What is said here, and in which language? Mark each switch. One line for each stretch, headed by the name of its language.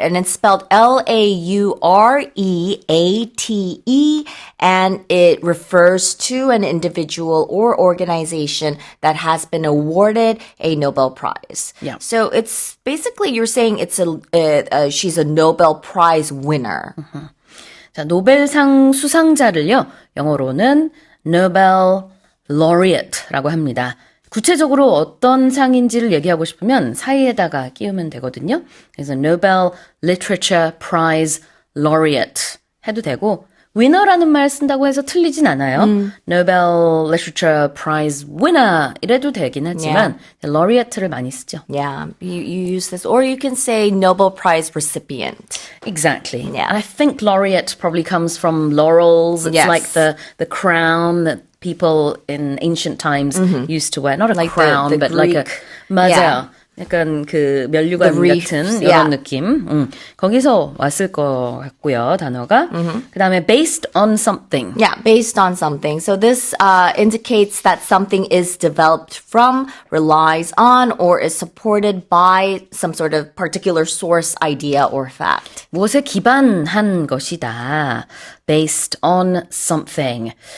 English: And it's spelled Laureate, and it refers to an individual or organization that has been awarded a Nobel Prize. Yeah. So it's basically, you're saying it's she's a Nobel Prize winner.
Korean: 자, 노벨상 수상자를요, 영어로는 Nobel laureate라고 합니다. 구체적으로 어떤 상인지를 얘기하고 싶으면 사이에다가 끼우면 되거든요. 그래서
English: Nobel Literature Prize Laureate
Korean: 해도 되고 winner라는 말 쓴다고 해서 틀리진 않아요.
English: Nobel Literature Prize winner
Korean: 이래도 되긴 하지만 laureate를 많이 쓰죠.
English: Yeah, you use this, or you can say Nobel Prize recipient. Exactly. Yeah. And I think laureate probably comes from laurels. It's Yes. like the crown that people in ancient times used to wear. Not a Like crown, the but like a Greek-
Korean: 맞아요. 약간 그 면류관
English: The wreath,
Korean: 같은
English: yeah.
Korean: 이런 느낌. 거기서 왔을 것 같고요, 단어가. 그다음에
English: based on something. Yeah, based on something. So this indicates that something is developed from, relies on, or is supported by some sort of particular source, idea, or fact.
Korean: 무엇에 기반한 것이다.
English: Based on something.